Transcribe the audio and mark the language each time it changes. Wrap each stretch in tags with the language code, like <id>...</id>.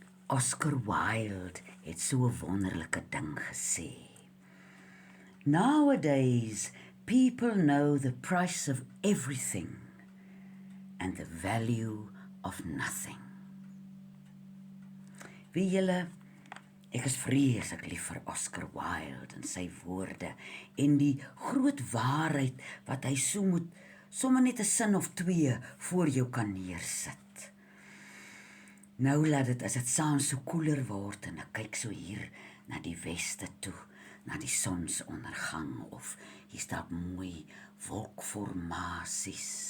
<af>Oscar Wilde het so 'n wonderlike ding gesê.</af> <en>Nowadays, people know the price of everything and the value of nothing.</en> <af>Wie julle, ek is vreeslik lief vir Oscar Wilde en sy woorde en die groot waarheid wat hy so moet sommer net 'n sin of twee voor jou kan neersit. Nou laat dit as dit saans so koeler word en ek kyk so hier na die weste toe, na die sonsondergang of hier staan mooi wolkformasies.</af>